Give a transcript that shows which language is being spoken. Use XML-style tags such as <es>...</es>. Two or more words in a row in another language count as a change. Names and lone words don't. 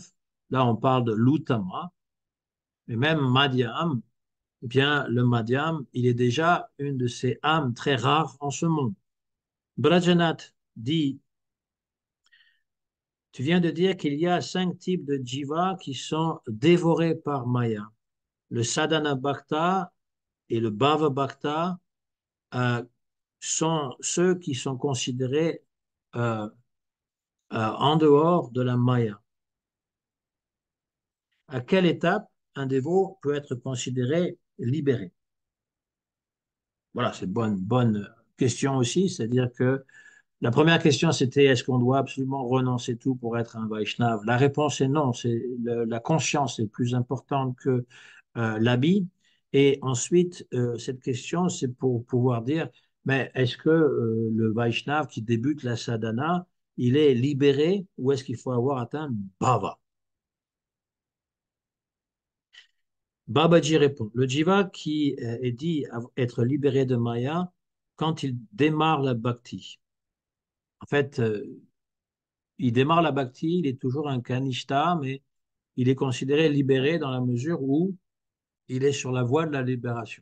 <fr>Là, on parle de l'Uttama, mais même Madhyam, eh bien, le Madhyam, il est déjà une de ces âmes très rares en ce monde. Brajanath dit, tu viens de dire qu'il y a 5 types de jiva qui sont dévorés par Maya. Le sadhana bhakta et le bhava bhakta euh, sont ceux qui sont considérés euh, en dehors de la Maya. À quelle étape un dévot peut être considéré libéré? Voilà, c'est une bonne question aussi, c'est-à-dire que la première question, c'était est-ce qu'on doit absolument renoncer tout pour être un Vaishnav? La réponse est non. La conscience est plus importante que l'habit. Et ensuite, cette question, c'est pour pouvoir dire, Mais est-ce que le Vaishnav qui débute la sadhana, il est libéré ou est-ce qu'il faut avoir atteint bhava? Babaji répond, le jiva qui est dit être libéré de Maya quand il démarre la bhakti. En fait, il démarre la bhakti, il est toujours un kanishta, mais il est considéré libéré dans la mesure où il est sur la voie de la libération.</fr>